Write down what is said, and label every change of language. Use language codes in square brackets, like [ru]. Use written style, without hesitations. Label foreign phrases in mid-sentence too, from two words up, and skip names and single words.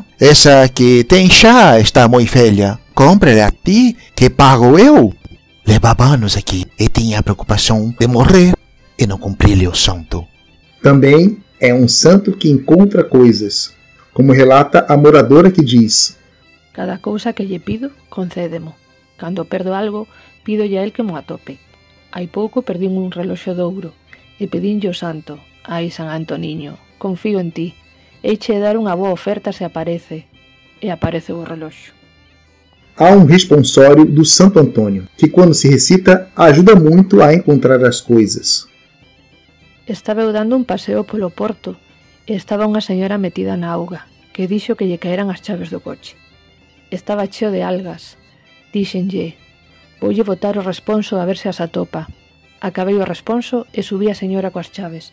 [pt] Essa que tem já está muito velha. Compre-lhe a ti, que pago eu. Levava anos aqui e tinha a preocupação de morrer e não cumprir-lhe o santo. Também é um santo que encontra coisas, como relata a moradora que diz: [gl] Cada cousa que lle pido, concédemo. Cando perdo algo, pidolle a él que mo atope. Hai pouco perdín un reloxo de ouro e pedinlle o santo: Ai, San Antoniño, confío en ti. Eiche dar unha boa oferta se aparece. E aparece o reloxo. [pt] Há um responsório do Santo Antônio, que quando se recita, ajuda muito a encontrar as coisas. [gl] Estaba eu dando un paseo polo porto e estaba unha señora metida na auga, que dixo que lle caeran as chaves do coche. Estaba cheo de algas. Díxenlle: Voulle botar o responso a ver se as atopa. Acabei o responso e subí a señora coas chaves.